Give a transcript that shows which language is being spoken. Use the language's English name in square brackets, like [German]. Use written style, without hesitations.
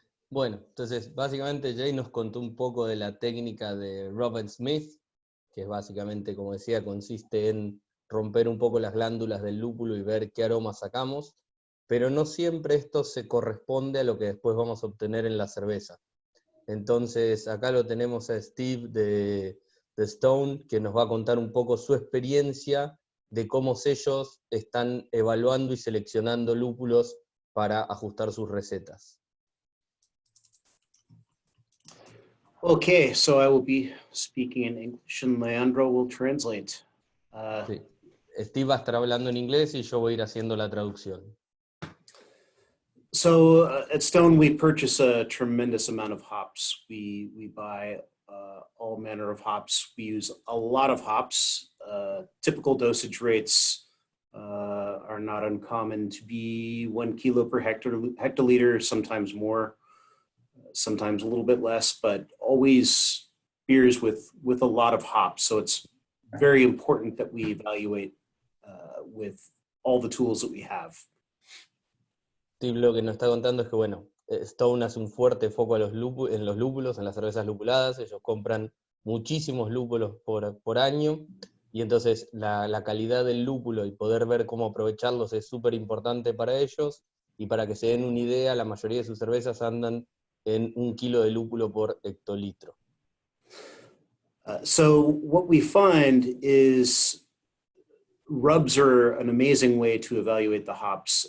[Spanish] Bueno, entonces básicamente Jay nos contó un poco de la técnica de Robert Smith, que básicamente, como decía, consiste en romper un poco las glándulas del lúpulo y ver qué aroma sacamos, pero no siempre esto se corresponde a lo que después vamos a obtener en la cerveza. Entonces acá lo tenemos a Steve de Stone, que nos va a contar un poco su experiencia de cómo ellos están evaluando y seleccionando lúpulos para ajustar sus recetas. [English] Okay, so I will be speaking in English and Leandro will translate. [Spanish] Sí. Steve va a estar hablando en inglés y yo voy a ir haciendo la traducción. [English] So at Stone, we purchase a tremendous amount of hops. We buy all manner of hops. We use a lot of hops. Typical dosage rates are not uncommon to be 1 kilo per hectoliter, sometimes more, sometimes a little bit less, but always beers with a lot of hops. So it's very important that we evaluate with all the tools that we have. [Spanish] Steve lo que nos está contando es que, bueno, Stone hace un fuerte foco en los lúpulos, en las cervezas lupuladas. Ellos compran muchísimos lúpulos por año, y entonces la calidad del lúpulo y poder ver cómo aprovecharlos es súper importante para ellos. Y para que se den una idea, la mayoría de sus cervezas andan en 1 kilo de lúpulo por hectolitro. [English] So what we find is rubs are an amazing way to evaluate the hops.